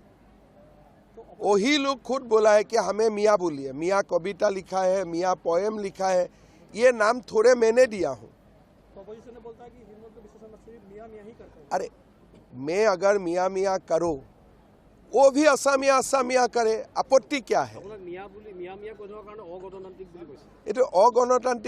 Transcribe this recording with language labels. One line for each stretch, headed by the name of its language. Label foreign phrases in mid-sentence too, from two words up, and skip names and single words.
Hindi: वही लोग खुद बोला है कि हमें मियाँ बोलिए। मियाँ कविता लिखा है, मियाँ पोएम लिखा है, ये नाम थोड़े मैंने दिया हूँ। तो अपोजिशन ने बोलता है कि हिंदुओं के विशेषण सिर्फ मियाँ मियाँ ही करते हैं। अरे मैं अगर मियाँ मियाँ करो, वो भी असमिया असमिया करे, आपत्ति क्या है?
Assamese: मियाँ मियाँ কৈ থকাৰ কাৰণে অগণতান্ত্ৰিক বুলি কৈছে।
Hindi: ये तो अगणतांत्रिक